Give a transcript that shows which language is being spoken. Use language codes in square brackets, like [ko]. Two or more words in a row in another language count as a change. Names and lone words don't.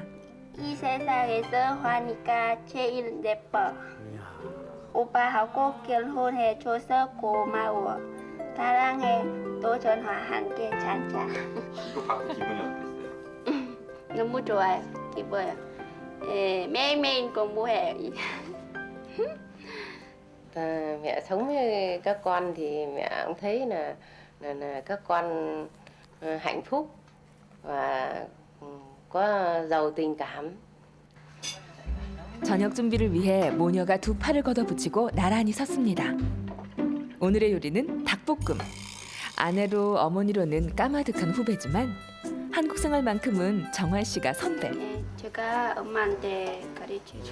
[ko] 이 세상에서 화니까 제일 예뻐. 오빠하고 결혼해줘서 고마워. 사랑해. 또 전화 함께 자자. 이거 받고 기분이 어땠어요? 너무 좋아요. 기뻐요. 매일매일 공부해요. [vi] Mẹ sống với các con thì mẹ cũng thấy là các con hạnh phúc và có giàu tình cảm. [ko] 저녁 준비를 위해 모녀가 두 팔을 걷어붙이고 나란히 섰습니다. 오늘의 요리는 닭볶음. 아내로 어머니로는 까마득한 후배지만 한국 생활만큼은 정화 씨가 선배. 네, 제가 엄마한테 가르쳐줘요.